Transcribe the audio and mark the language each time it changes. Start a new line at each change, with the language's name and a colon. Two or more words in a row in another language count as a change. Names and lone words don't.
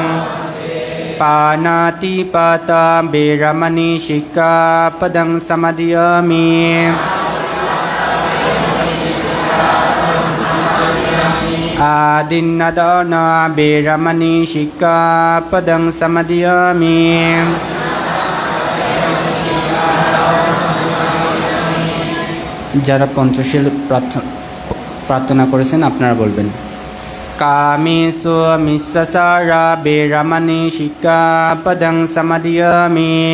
Pali: Panati pata beramani sikkhapadang samadhiyami. Adinnadana beramani sikkhapadang samadhiyami.
Bangla: যারা পঞ্চশীল প্রার্থনা করেছেন আপনারা বলবেন
Pali: কামেষু মিচ্ছাচারা বেরামানি সিক্খাপদং সমাদিয়ামি।